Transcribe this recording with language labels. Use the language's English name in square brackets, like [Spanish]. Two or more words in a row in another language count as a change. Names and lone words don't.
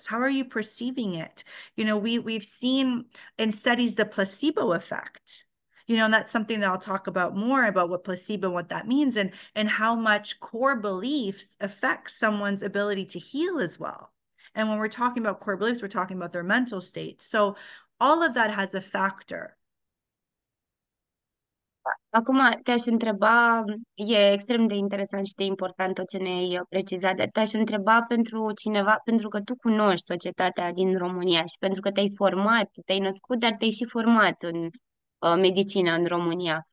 [English] How are you perceiving it? We've seen in studies the placebo effect. And that's something that I'll talk about more about what placebo, what that means, and how much core beliefs affect someone's ability to heal as well. And when we're talking about core beliefs, we're talking about their mental state. So all of that has a factor. [Romanian] Acum te-aș întreba, e extrem de interesant și de important tot ce ne-ai precizat, dar te-aș întreba pentru cineva, pentru că tu cunoști societatea din România și pentru că te-ai format, te-ai născut, dar te-ai și format în medicină în România.